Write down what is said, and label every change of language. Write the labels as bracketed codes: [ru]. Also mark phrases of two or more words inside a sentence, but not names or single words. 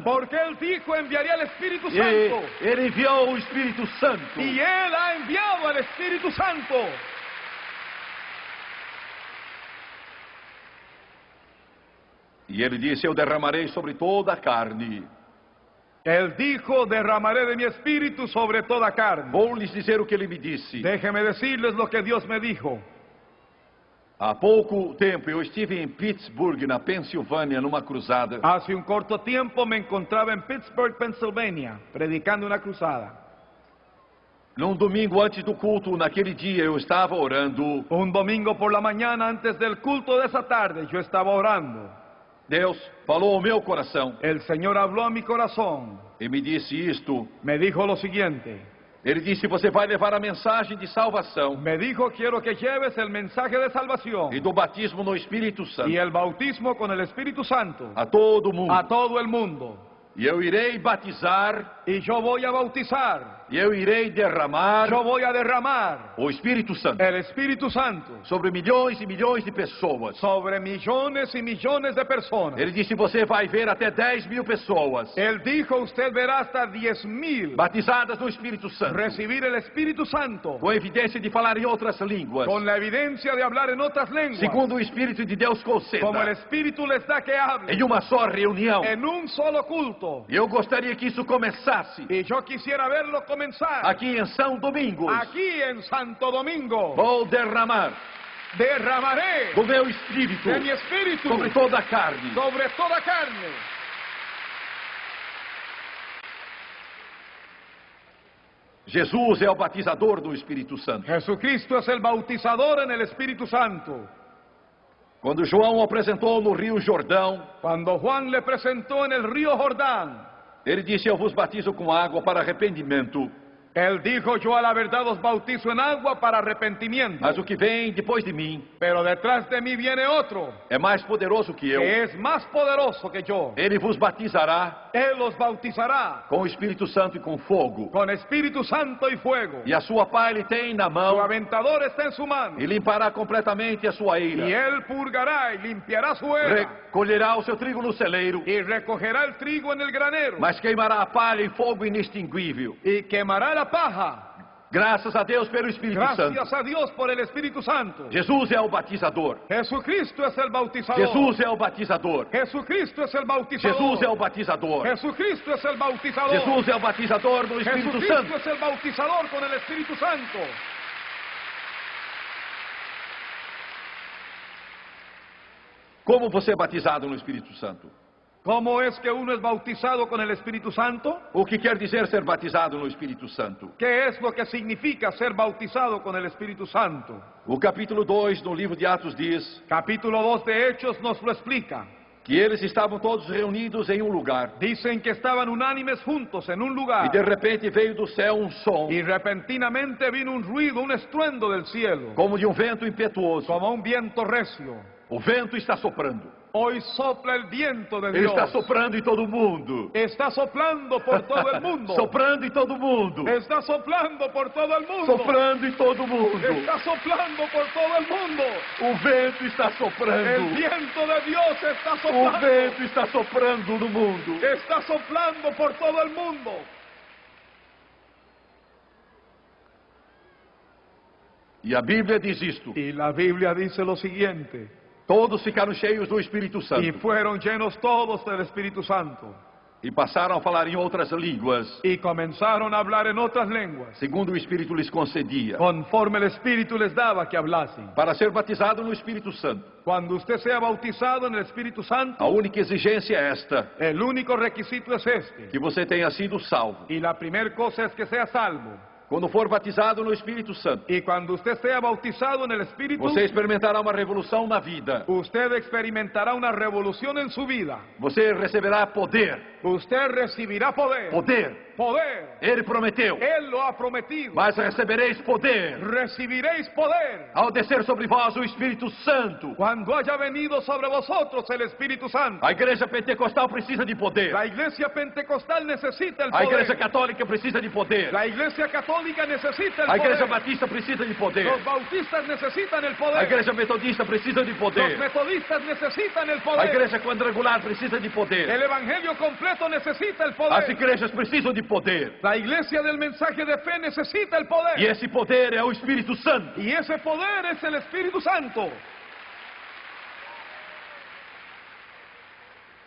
[es] Porque Él dijo, enviaría al Espíritu [pt] E [es] Santo. [pt] Ele enviou o Espírito Santo. [es] Y Él ha enviado al Espíritu Santo. [pt] E E ele disse, eu derramarei sobre toda a carne. [es] Él dijo, derramaré de mi espíritu sobre toda carne. [pt] Vou lhes dizer o que ele me disse. [es] Déjeme decirles lo que Dios me dijo. [pt] Há pouco tempo eu estive em Pittsburgh, na Pensilvânia, numa cruzada. [es] Hace un corto tiempo me encontraba en Pittsburgh, Pennsylvania, predicando una cruzada. [pt] Num domingo antes do culto, naquele dia eu estava orando. [es] Un domingo por la mañana, antes del culto de esa tarde, yo estaba orando. [pt] Deus falou ao meu coração [es] El Señor habló a mi corazón. [pt] e me disse isto. [es] Me dijo lo siguiente. [pt] Ele disse, você vai levar a mensagem de salvação [es] Me dijo, quiero que lleves el mensaje de salvación [pt] e do batismo no Espírito Santo [es] y el bautismo con el Espíritu Santo [pt] a todo mundo. [es] a todo el mundo. [pt] E eu irei batizar, [es] Y yo voy a bautizar, [pt] e eu irei derramar [es] yo voy a derramar [pt] o Espírito Santo [es] el Espíritu Santo [pt] sobre milhões e milhões de pessoas. [es] sobre millones y millones de personas. [pt] Ele disse, você vai ver até 10.000 pessoas [es] Él dijo, usted verá hasta 10,000 [pt] batizadas no Espírito Santo, [es] recibir el Espíritu Santo [pt] com evidência de falar em outras línguas, [es] con la evidencia de hablar en otras lenguas, [pt] segundo o Espírito de Deus [es] como el [pt] conceda, [es] Espíritu les da que hablen [pt] em uma só reunião. [es] en un solo culto. [pt] E eu gostaria que isso começasse [es] Y yo quisiera verlo comenzar [pt] aqui em São Domingos. [es] aquí en Santo Domingo. [pt] Vou derramar [es] Derramaré [pt] do meu Espírito [es] de mi espíritu [pt] sobre toda a carne. [es] sobre toda carne. [pt] Jesus é o batizador do Espírito Santo. [es] Jesucristo es el bautizador en el Espíritu Santo. [pt] Quando João o apresentou no Rio Jordão, [es] Cuando Juan le presentó en el río Jordán, [pt] ele disse, eu vos batizo com água para arrependimento, [es] él dijo, yo a la verdad os bautizo en agua para arrepentimiento, [pt] mas o que vem depois de mim [es] pero detrás de mí viene otro, [pt] é mais poderoso que eu. [es] que es más poderoso que yo. [pt] Ele vos batizará [es] Él os bautizará [pt] com o Espírito Santo e com fogo. [es] con Espíritu Santo y fuego. [pt] E a sua pá ele tem na [es] Su [pt] mão [es] aventador está en su mano, [pt] e limpará completamente a sua [es] y [pt] eira. [es] él purgará y limpiará su era, [pt] Recolherá o seu trigo no celeiro, [es] y recogerá el trigo en el granero, [pt] mas queimará a palha em fogo inextinguível. [es] y quemará la paja. [pt] Graças a Deus pelo Espírito Santo. [es] Gracias a Dios por el Espíritu Santo. [pt] Jesus é o batizador. [es] Jesucristo es el bautizador. [pt] Jesus é o batizador. [es] Jesucristo es el bautizador. [pt] Jesus é o batizador. [es] Jesucristo es el bautizador. [pt] Jesus é o batizador do Espírito [es] Jesucristo [pt] Santo. [es] es el bautizador con el Espíritu Santo. [pt] Como você é batizado no Espírito Santo? [es] ¿Cómo es que uno es bautizado con el Espíritu Santo? [pt] O que quer dizer ser batizado no Espírito Santo? [es] ¿Qué es lo que significa ser bautizado con el Espíritu Santo? [pt] O capítulo 2 no livro de Atos diz [es] Capítulo 2 de Hechos nos lo explica. [pt] que eles estavam todos reunidos em um lugar. [es] Dicen que estaban unánimes juntos en un [pt] E [es] lugar, [pt] de repente veio do céu um som, [es] y repentinamente vino un ruido, un estruendo del cielo, [pt] como de um vento impetuoso. [es] como un viento recio. [pt] O vento está soprando. [es] Hoy sopla el viento de [pt] Ele [es] Dios. [pt] está soprando em todo mundo. [es] Está soplando por todo el mundo. [pt] Soprando em todo mundo. [es] Está soplando por todo el mundo. [pt] Soprando em todo mundo. [es] Está soplando por todo el mundo. [pt] O vento está [es] El [pt] soprando. [es] viento de Dios está [pt] O [es] soplando. [pt] vento está soprando no mundo. [es] Está soplando por todo el mundo. [pt] E a Bíblia diz isto. [es] Y la Biblia dice lo siguiente. [pt] Todos ficaram cheios do Espírito [es] Y [pt] Santo. [es] fueron llenos todos del Espíritu Santo. [pt] E passaram a falar em outras línguas, [es] Y comenzaron a hablar en otras lenguas, [pt] segundo o Espírito lhes concedia. [es] conforme el Espíritu les daba que hablasen. [pt] Para ser batizado no Espírito Santo, [es] Cuando usted sea bautizado en el Espíritu Santo, [pt] a única exigência é esta: [es] el único requisito es este. [pt] que você tenha sido salvo. [es] Y la primera cosa es que sea salvo. [pt] Quando for batizado no Espírito Santo, [es] Y cuando usted sea bautizado en el Espíritu, [pt] você experimentará uma revolução na vida. [es] usted experimentará una revolución en su vida. [pt] Você receberá poder. [es] Usted recibirá poder. [pt] Poder. [es] Poder. [pt] Ele prometeu. [es] Él lo ha prometido. [pt] Mas recebereis poder [es] Recibiréis poder [pt] ao descer sobre vós o Espírito Santo. [es] cuando haya venido sobre vosotros el Espíritu Santo. [pt] A igreja pentecostal precisa de poder. [es] La iglesia pentecostal necesita el [pt] A igreja [es] poder. [pt] católica precisa de poder. [es] La iglesia católica necesita el [pt] A igreja [es] poder. [pt] batista precisa de poder. [es] Los bautistas necesitan el [pt] A [es] poder. [pt] igreja metodista precisa de [es] Los poder. metodistas necesitan el [pt] A [es] poder. [pt] igreja quadrangular precisa de poder. [es] El evangelio completo necesita el [pt] As [es] poder. [pt] igrejas precisam de poder. [es] La iglesia del mensaje de fe necesita el poder. [pt] E esse poder é o Espírito Santo. [es] Y ese poder es el Espíritu Santo.